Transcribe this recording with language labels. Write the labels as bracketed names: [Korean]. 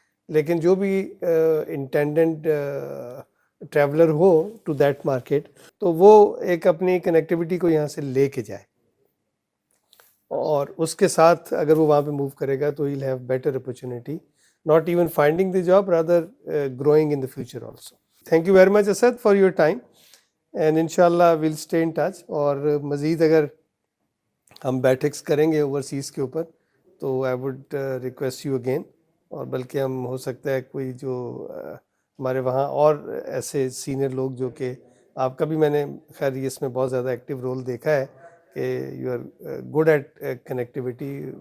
[Urdu] لیکن جو بھی انٹینڈنٹ traveller ہو to that market تو وہ ایک اپنی کنیکٹیوٹی کو یہاں سے لے کے جائے, اور اس کے ساتھ اگر وہ وہاں پہ موو کرے گا تو [English] he'll have better opportunity, not even finding the job, rather growing in the future also. Thank you very much Asad for your time, and inshallah we'll stay in touch. [Urdu] اور مزید اگر ہم بیٹھکس کریں گے اوورسیز کے اوپر تو [English] I would request you again, [Urdu] اور بلکہ ہم ہو سکتا ہے کوئی جو ہمارے وہاں اور ایسے سینئر لوگ جو کہ آپ کا بھی میں نے خیر اس میں بہت زیادہ ایکٹیو رول دیکھا ہے کہ [English] You are good at connectivity.